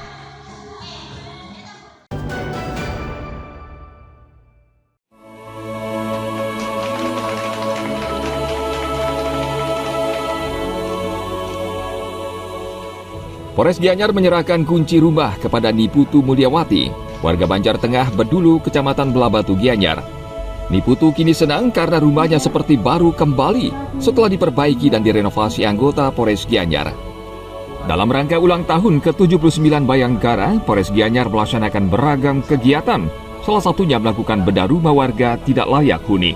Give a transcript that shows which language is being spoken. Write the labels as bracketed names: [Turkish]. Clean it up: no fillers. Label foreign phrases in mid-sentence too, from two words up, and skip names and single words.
[Indonesian] Polres Gianyar menyerahkan kunci rumah kepada Niputu Mulyawati, warga Banjar Tengah, Bedulu, Kecamatan Belabatu, Gianyar. Niputu kini senang karena rumahnya seperti baru kembali setelah diperbaiki dan direnovasi anggota Polres Gianyar. Dalam rangka ulang tahun ke-79 Bayangkara, Polres Gianyar melaksanakan beragam kegiatan, salah satunya melakukan bedah rumah warga tidak layak huni.